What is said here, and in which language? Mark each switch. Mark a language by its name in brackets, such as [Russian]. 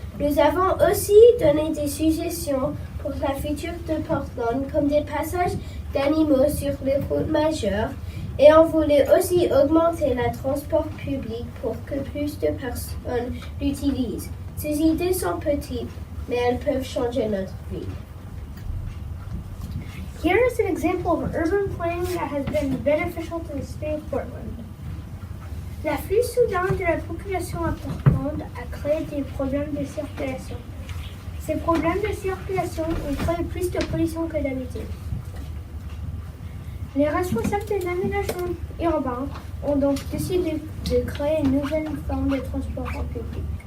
[French] Nous avons aussi donné des suggestions pour la future de Portland, comme des passages d'animaux sur les routes majeures, et on voulait aussi augmenter le transport public pour que plus de personnes l'utilisent. Ces idées sont petites, mais elles peuvent changer notre vie. [English] Here is an example of urban planning that has been beneficial to the city of Portland. [French] L'afflux soudain de la population à Portland a créé des problèmes de circulation. Ces problèmes de circulation ont créé plus de pollution que d'habitude. Les responsables des aménagements urbains ont donc décidé de créer une nouvelle forme de transport en public.